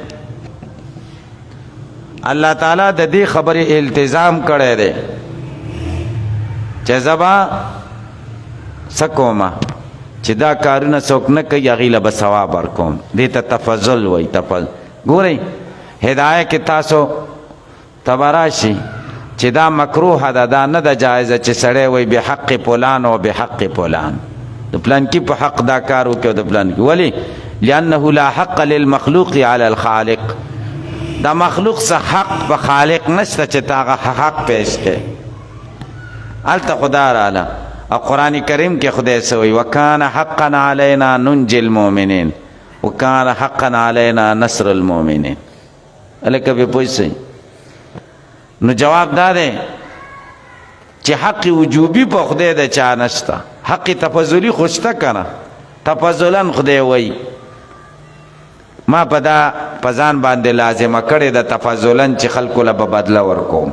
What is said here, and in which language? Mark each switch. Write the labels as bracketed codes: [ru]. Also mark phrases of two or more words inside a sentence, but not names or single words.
[ps] الله تعالی د دې خبرې التزام کړی دی چې زبا څه کومه چې دا کارونه څوک نه کوي هغې له به ثواب ورکوم. دې ته تفضل وایي. تفضل ګورئ هدایه کې تاسو تبه راشي چې دا مکروه ده، دا نه ده جایزه چې سړی وایي [ar] بحق فلان [ps] او [ar] بحق فلان، [ps] د پلانکي په حق دا کار وکړي او د پلانکي. [ar] ولې؟ لأنه لا حق للمخلوق على الخالق، [ps] دا مخلوق څه حق په خالق نشته چې تا هغه حق پیش کړي. هلته خدا راله او قرآن کریم کې خدای څه وایي؟ [ar] وکان حقا علینا ننجي المؤمنین وکان حقا علینا نصر المؤمنین. [ps] هلکه به پوه شئ. نو جواب دا دی چې حق وجوبی په خدای د چا نشته، حق تفضلی خو شته که نه؟ تفضلا خدای وایي ما په دا په ځان باندې لازمه کړې ده تفضلا چې خلکو له به بدله ورکوم.